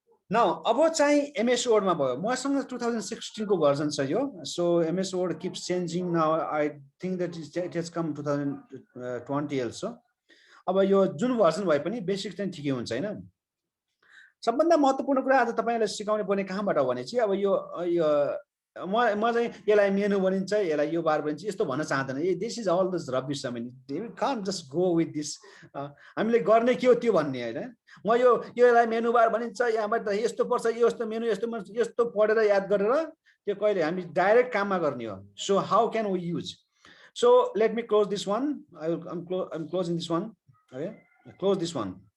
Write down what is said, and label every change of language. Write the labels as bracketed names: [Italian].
[Nepali] Now, अब चाहिँ MS Word मा भयो। मसँग 2016 को भर्जन छ यो। [English] So MS Word keeps changing now. I think that it has come 2020 also. [Nepali] अब यो जुन भर्जन भए पनि बेसिक चाहिँ ठिकै हुन्छ हैन। सबभन्दा महत्त्वपूर्ण कुरा आज तपाईलाई सिकाउने पर्ने कहाँबाट हो भने चाहिँ अब यो म चाहिँ यसलाई मेनु भनिन्छ, यसलाई यो बार भनिन्छ, यस्तो भन्न चाहदैन। [English] This is all this rubbish. I mean, we can't just go with this. [Nepali] हामीले गर्ने के हो त्यो भन्ने हैन। म यसलाई मेनु बार भनिन्छ, यहाँबाट यस्तो पर्छ, यस्तो मेनु यस्तो पढेर याद गरेर त्यो कहिले हामी डाइरेक्ट काममा गर्ने हो। [English] So how can we use? So let me close this one. I'm closing this one. Okay, close this one.